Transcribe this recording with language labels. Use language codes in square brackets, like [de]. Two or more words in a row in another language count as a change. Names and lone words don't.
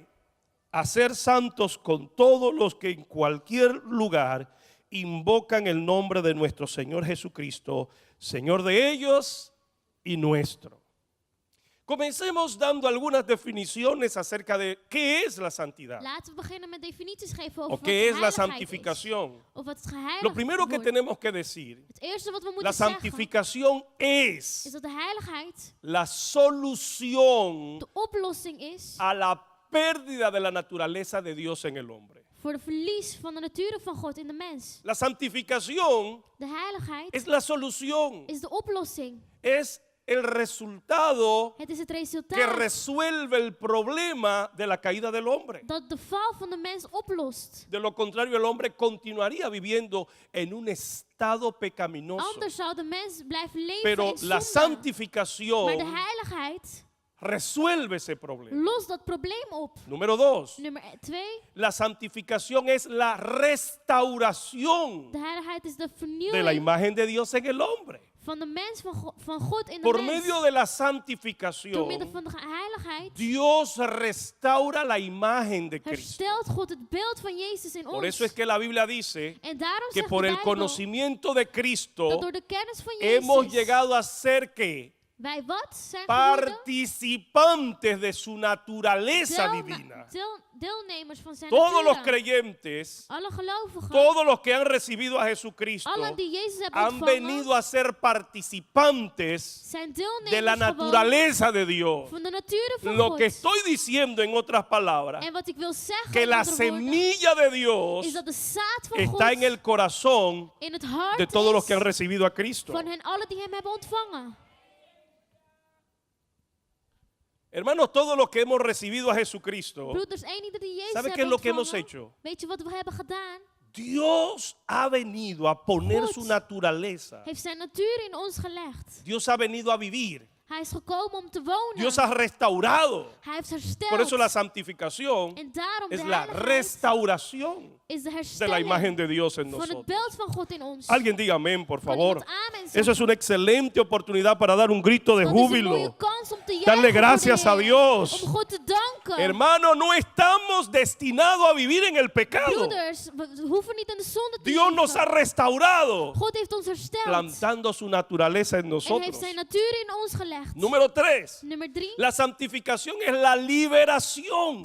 [es] A ser santos con todos los que en cualquier lugar invocan el nombre de nuestro Señor Jesucristo, Señor de ellos y nuestro. Comencemos dando algunas definiciones acerca de qué es la santidad [nl] Laten we beginnen met definities geven over [es] o [nl] wat [es] qué es la [nl] heiligheid is. [es] santificación. [nl] Of wat is geheiligd [es] Lo primero que [nl] wordt. [es] tenemos que decir, [nl] Het eerste wat we [es] la [nl] moeten zeggen [es] santificación [nl] is [es] es [nl] dat de heiligheid [es] la solución [nl] de oplossing is [es] a la pérdida de la naturaleza de Dios en el hombre. [nl] voor de verlies van de natuur van God in de mens. [es] La santificación [nl] De heiligheid [es] es la solución, [nl] is de oplossing. [es] es el resultado [nl] Het is het [es] que [nl] resultaat [es] resuelve el problema de la caída del hombre. [nl] dat de val van de mens oplost. [es] De lo contrario, el hombre continuaría viviendo en un estado pecaminoso. [nl] Anders zou de mens blijven leven [es] Pero [nl] in [es] la [nl] zonde. Maar de [es] santificación [nl] heiligheid [es] resuelve ese problema. [nl] lost dat probleem op. [es] Número 2, [nl] Nummer 2. [es] la santificación es la restauración [nl] De heiligheid is de [es] de la [nl] vernieuwing [es] imagen de Dios en el hombre. [nl] van de mens van God in de [es] Por [nl] mens. [es] medio de la [nl] Door middel [es] santificación, [nl] van de heiligheid [es] Dios restaura la imagen de Cristo. [nl] herstelt God het beeld van Jezus in [es] Por [nl] ons. [es] eso es que la Biblia dice [nl] En daarom [es] que [nl] zegt [es] por [nl] de [es] el [nl] Bijbel [es] conocimiento de Cristo [nl] dat door de kennis van [es] hemos [nl] Jezus [es] llegado a ser que [nl] wij wat zijn geworden? [es] participantes de su naturaleza [nl] Deelne- [es] divina. [nl] Deelnemers van zijn [es] Todos los [nl] natuur. [es] creyentes, [nl] Alle gelovigen, [es] todos los que han recibido a Jesucristo, [nl] allen die Jezus hebben [es] han [nl] ontvangen, [es] venido a ser participantes [nl] zijn [es] de [nl] deelnemers [es] la [nl] geworden [es] naturaleza de Dios. [nl] van de natuur van [es] Lo [nl] God. [es] que estoy diciendo en otras palabras, [nl] En wat ik wil zeggen [es] que [nl] in [es] la [nl] andere woorden, [es] semilla de Dios [nl] is dat de zaad van [es] está [nl] God [es] en el corazón [nl] in het hart [es] de todos los [nl] is [es] que han recibido a Cristo. [nl] van hen allen die hem hebben ontvangen. [es] Hermanos, todos los que hemos recibido a Jesucristo, [nl] Broeders, één ieder die Jezus [es] ¿sabe qué es [nl] hebben [es] lo que hemos [nl] ontvangen, [es] hecho? [nl] weet je wat we hebben gedaan? [es] Dios ha venido a poner [nl] God [es] su naturaleza. [nl] Heeft zijn natuur in ons gelegd. [es] Dios ha venido a vivir. [nl] Hij is gekomen om te wonen. [es] Dios ha restaurado. [nl] Hij heeft hersteld. [es] Por eso la santificación [nl] En daarom [es] es [nl] de [es] la [nl] heiligheid [es] restauración [nl] is de [es] de la [nl] herstelling [es] imagen de Dios en [nl] van het [es] nosotros. [nl] beeld van God in ons. [es] Alguien diga amén, por [nl] Kan [es] favor. [nl] iemand amen zeggen? [es] Eso es una excelente oportunidad para dar un grito de [nl] Dat is een mooie [es] júbilo. [nl] kans om te juichen [es] Darle [nl] voor de [es] gracias a [nl] Heer. [es] Dios. [nl] Om God te danken. [es] Hermano, no estamos destinados a vivir en el pecado. [nl] Broeders, we hoeven niet in de zonde te [es] Dios nos ha [nl] leven. [es] restaurado, [nl] God heeft ons hersteld. [es] plantando su naturaleza en [nl] En [es] nosotros. [nl] heeft zijn natuur in ons gelegd. [es] Número 3. [nl] Nummer 3. [es] La santificación es la liberación